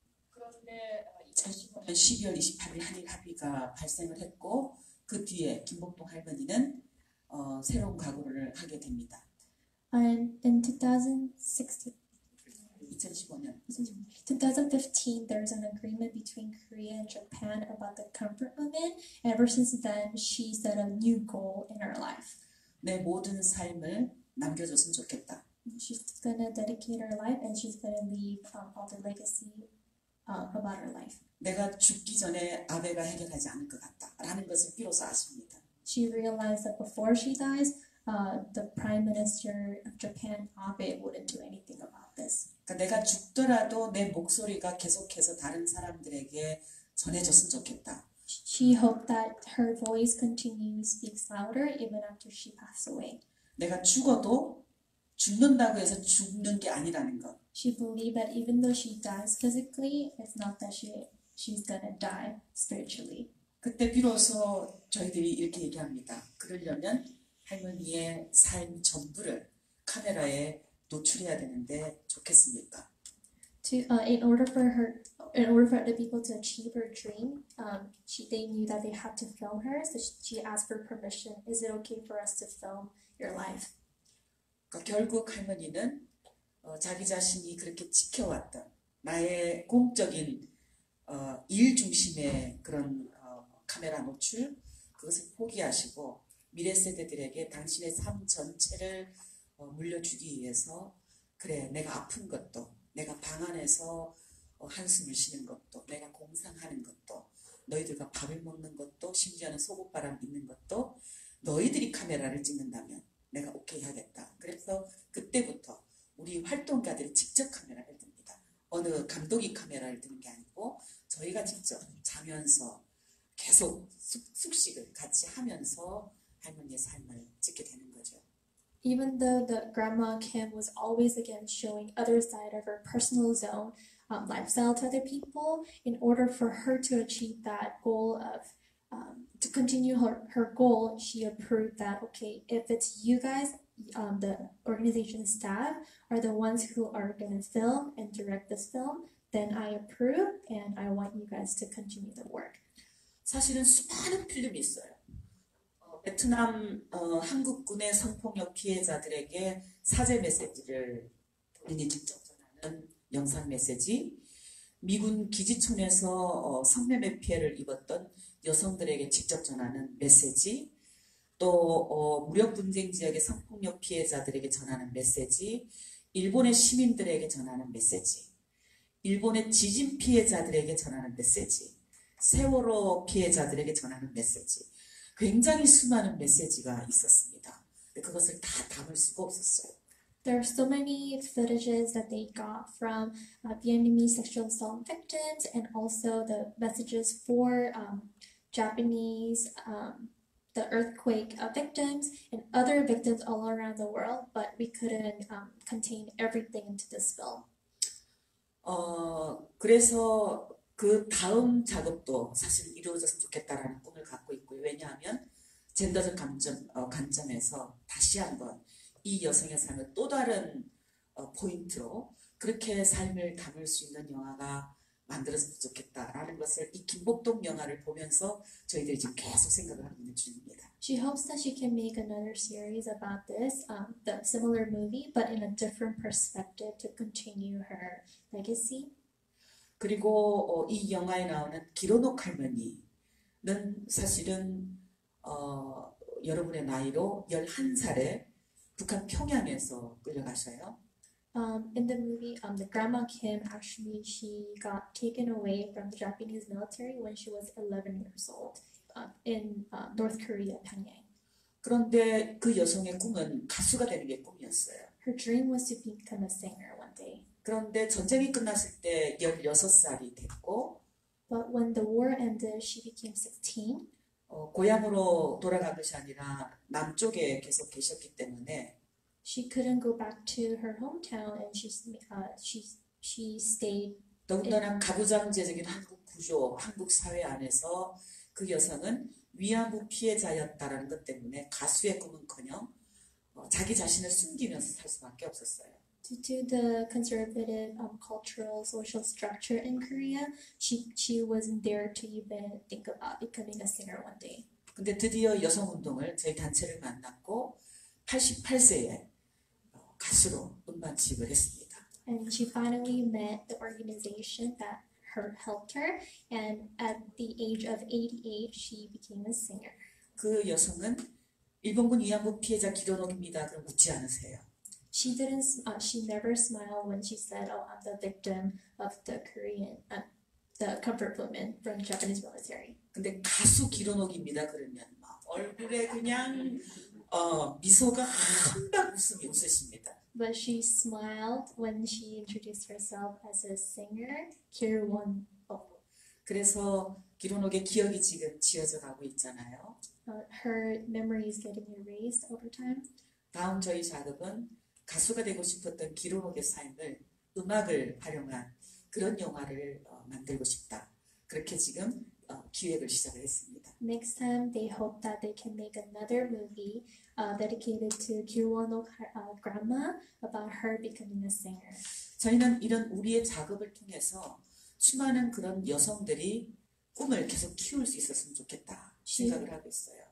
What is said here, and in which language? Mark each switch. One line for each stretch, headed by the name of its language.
Korean: 그런데 2015년 12월 28일 한일 합의가 발생을 했고 그 뒤에 김복동 할머니는 새로운 각오를 하게 됩니다.
English: And in 2016,
Korean: 2015년
English: 2015, there's an agreement between Korea and Japan about the comfort women. And ever since then, she set a new goal in her life.
Korean: 내 모든 삶을 남겨줬으면 좋겠다.
English: She's gonna dedicate her life, and she's gonna leave all the legacy about her life.
Korean: 내가 죽기 전에 아베가 해결하지 않을 것 같다라는 것을 비로소 아십니다.
English: She realized that before she dies, the Prime Minister of Japan, Abe, wouldn't do anything about this.
Korean: 그러니까 내가 죽더라도 내 목소리가 계속해서 다른 사람들에게 전해졌으면 좋겠다.
English: She hoped that her voice continues speaks louder even after she passed away.
Korean: 내가 죽어도 죽는다고 해서 죽는 게 아니라는 것.
English: She believed that even though she dies physically, it's not that she's gonna die spiritually.
Korean: 그때 비로소 저희들이 이렇게 얘기합니다. 그러려면 할머니의 삶 전부를 카메라에 노출해야 되는데 좋겠습니까?
English: In order for other people to achieve her dream, they knew that they had to film her, so she asked for permission. Is it okay for us to film your life?
Korean: 그러니까 결국 할머니는 자기 자신이 그렇게 지켜왔던 나의 공적인 일 중심의 그런 카메라 노출 그것을 포기하시고 미래 세대들에게 당신의 삶 전체를 물려주기 위해서 그래 내가 아픈 것도 내가 방 안에서 한숨을 쉬는 것도 내가 공상하는 것도 너희들과 밥을 먹는 것도 심지어는 속옷바람 입는 것도 너희들이 카메라를 찍는다면 내가 오케이 하겠다. 그래서 그때부터 우리 활동가들이 직접 카메라를 듭니다. 어느 감독이 카메라를 드는 게 아니고 저희가 직접 자면서 계속 숙식을 같이 하면서 할머니의 삶을 찍게 되는 거죠.
English: Even though the Grandma Kim was always again showing other side of her personal zone lifestyle to other people, in order for her to achieve that goal of to continue her goal, she approved that okay, if it's you guys, the organization staff are the ones who are going to film and direct this film, then I approve and I want you guys to continue the work.
Korean: 사실은 수많은 필름이 있어요. 베트남 한국군의 성폭력 피해자들에게 사죄 메시지를 본인이 직접 전하는 영상 메시지, 미군 기지촌에서 성매매 피해를 입었던 여성들에게 직접 전하는 메시지, 또 무력 분쟁 지역의 성폭력 피해자들에게 전하는 메시지, 일본의 시민들에게 전하는 메시지, 일본의 지진 피해자들에게 전하는 메시지, 세월호 피해자들에게 전하는 메시지, 굉장히 수많은 메시지가 있었습니다. 그것을 다 담을 수가 없었어요.
English: There are so many footages that they got from Vietnamese sexual assault victims and also the messages for Japanese, the earthquake victims and other victims all around the world, but we couldn't contain everything into this film.
Korean: 그래서 그 다음 작업도 사실 이루어졌으면 좋겠다라는 꿈을 갖고 있고요. 왜냐하면 젠더적 관점에서 다시 한번 이 여성의 삶을 또 다른 포인트로 그렇게 삶을 담을 수 있는 영화가 만들어졌으면 좋겠다라는 것을 이 김복동 영화를 보면서 저희들이 지금 계속 생각을 하고 있는 중입니다.
English: She hopes that she can make another series about this, the similar movie, but in a different perspective to continue her legacy.
Korean: 그리고 이 영화에 나오는 기로녹 할머니는 사실은 여러분의 나이로 11살에 북한 평양에서 끌려가셔요.
English: In the movie, the Grandma Kim actually she got taken away from the Japanese military when she was 11 years old in North Korea, Pyongyang.
Korean: 그런데 그 여성의 꿈은 가수가 되는 게 꿈이었어요.
English: Her dream was to become a singer one day.
Korean: 그런데 전쟁이 끝났을 때 16살이 됐고,
English: But when the war ended, she became 16.
Korean: 고향으로 돌아간 것이 아니라 남쪽에 계속 계셨기 때문에
English: She couldn't go back to her hometown, and she stayed.
Korean: 더군다나 가부장제적인 한국 구조, 한국 사회 안에서 그 여성은 위안부 피해자였다라는 것 때문에 가수의 꿈은커녕 자기 자신을 숨기면서 살 수밖에 없었어요.
English: Due to the conservative cultural social structure in Korea, she wasn't there to even think about becoming a singer one day.
Korean: 근데 드디어 여성운동을 저희 단체를 만났고 88세에 가수로 음반 취입을 했습니다.
English: And she finally met the organization that helped her, and at the age of 88, she became a singer.
Korean: 그 여성은 일본군 위안부 피해자 기로녹입니다. 그럼 웃지 않으세요.
English: She never smiled when she said, "Oh, I'm the victim of the the comfort woman from Japanese military."
Korean: 근데 가수 기로녹입니다. 그러면 막 얼굴에 그냥 미소가 한박 웃으십니다.
English: But she smiled when she introduced herself as a singer, Kirwon.
Korean: 그래서 기로녹의 기억이 지금 지어져 가고 있잖아요.
English: Her memory is getting erased over time.
Korean: 다음 저희 작업은 가수가 되고 싶었던 기로녹의 삶을 음악을 활용한 그런 영화를 만들고 싶다. 그렇게 지금 기획을 시작을 했습니다.
English: Next time, they hope that they can make another movie dedicated to Kirwonok grandma about her becoming a singer.
Korean: 저희는 이런 우리의 작업을 통해서 수많은 그런 여성들이 꿈을 계속 키울 수 있었으면 좋겠다 생각을 하고 있어요.